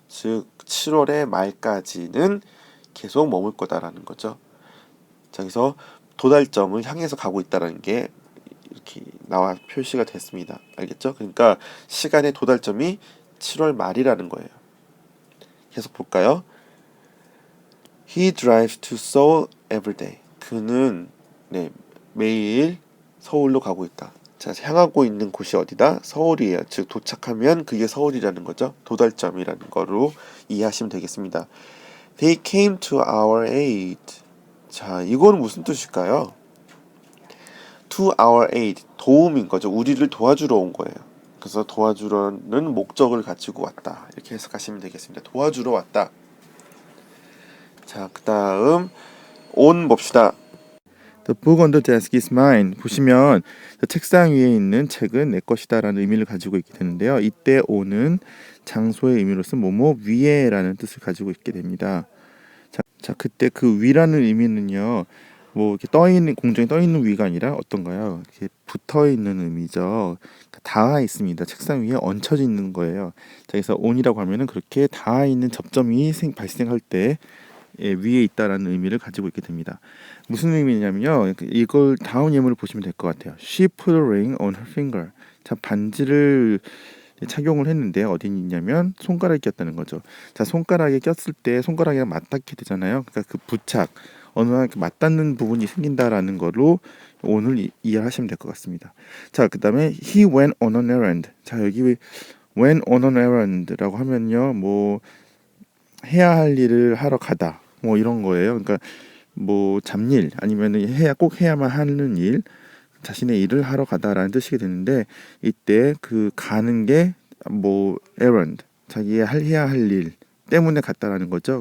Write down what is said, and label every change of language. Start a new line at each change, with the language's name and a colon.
Korean: 즉 7월의 말까지는 계속 머물 거다라는 거죠. 자, 여기서 도달점을 향해서 가고 있다는 게 이렇게 나와 표시가 됐습니다. 알겠죠? 그러니까 시간의 도달점이 7월 말이라는 거예요. 계속 볼까요?
English: He drives to Seoul every day.
Korean: 그는 매일 서울로 가고 있다. 자, 향하고 있는 곳이 어디다? 서울이에요. 즉 도착하면 그게 서울이라는 거죠. 도달점이라는 거로 이해하시면 되겠습니다.
English: They came to our aid. 자,
Korean: 이건 무슨 뜻일까요?
English: To our aid,
Korean: 도움인 거죠. 우리를 도와주러 온 거예요. 그래서 도와주러는 목적을 가지고 왔다. 이렇게 해석하시면 되겠습니다. 도와주러 왔다. 자, 그 다음 on 봅시다.
English: The book on the desk is mine.
Korean: 보시면 책상 위에 있는 책은 내 것이다라는 의미를 가지고 있게 되는데요. 이때 on은 장소의 의미로서 뭐뭐 위에라는 뜻을 가지고 있게 됩니다. 자, 그때 그 위라는 의미는요. 뭐 이렇게 공중에 떠 있는 위가 아니라 어떤가요? 이렇게 붙어 있는 의미죠. 닿아 있습니다. 책상 위에 얹혀져 있는 거예요. 자, 그래서 on이라고 하면은 그렇게 닿아 있는 접점이 발생할 때 위에 있다라는 의미를 가지고 있게 됩니다. 무슨 의미냐면요. 이걸 다음 예문을 보시면 될 것 같아요.
English: She put a ring on her finger.
Korean: 자, 반지를 착용을 했는데 어디 있냐면 손가락에 꼈다는 거죠. 자, 손가락에 꼈을 때 손가락이랑 맞닿게 되잖아요. 그러니까 그 부착, 어느 한 맞닿는 부분이 생긴다라는 거로 오늘 이해하시면 될 것 같습니다.
English: 자,
Korean: 그다음에
English: he went on an errand.
Korean: 자, 여기
English: went on an errand
Korean: 라고 하면요, 뭐 해야 할 일을 하러 가다, 뭐 이런 거예요. 그러니까 뭐 잡일 아니면은 꼭 해야만 하는 일, 자신의 일을 하러 가다라는 뜻이 되는데 이때 그 가는 게 뭐 errand, 자기의 해야 할 일 때문에 갔다라는 거죠.